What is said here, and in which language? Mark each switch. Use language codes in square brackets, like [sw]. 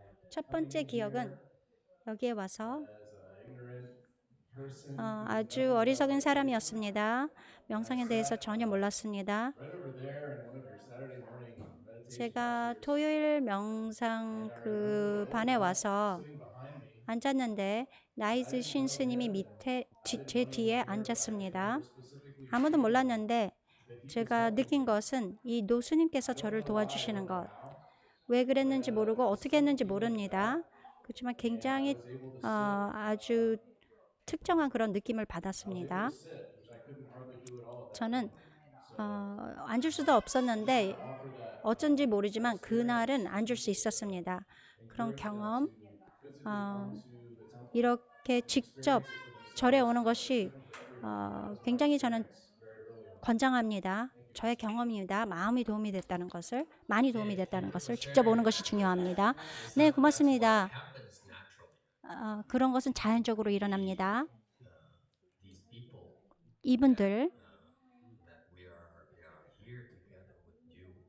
[ko] 첫 번째 기억은 여기에 와서 [en] as an ignorant person [ko] 아주 어리석은 사람이었습니다. 명상에 대해서 전혀 몰랐습니다. [en] right over there in one of your Saturday morning meditation [ko] 제가 토요일 명상 그 반에 와서 [en] sitting behind me. [ko] 앉았는데 나이즈 신 스님이 밑에 제 뒤에 앉았습니다. [en] Specifically, [ko] 아무도 몰랐는데 제가 느낀 것은 이 노수님께서 저를 도와주시는 것. 왜 그랬는지 모르고 어떻게 했는지 모릅니다. 그렇지만 굉장히 아주 특정한 그런 느낌을 받았습니다. [en] sit, which I couldn't hardly do at all at that. [ko] 저는 앉을 수도 없었는데 [en] Offer that [ko] 어쩐지 모르지만 그날은 앉을 수 있었습니다. 그런 경험, 이렇게 직접 절에 오는 것이 굉장히 저는 권장합니다. 저의 경험입니다. 많이 도움이 됐다는 것을 직접 오는 것이 중요합니다. 네, 고맙습니다. [en] Happens naturally. [ko] 그런 것은 자연적으로 일어납니다. [en] These people [ko] 이분들 [en] that we are here together with you.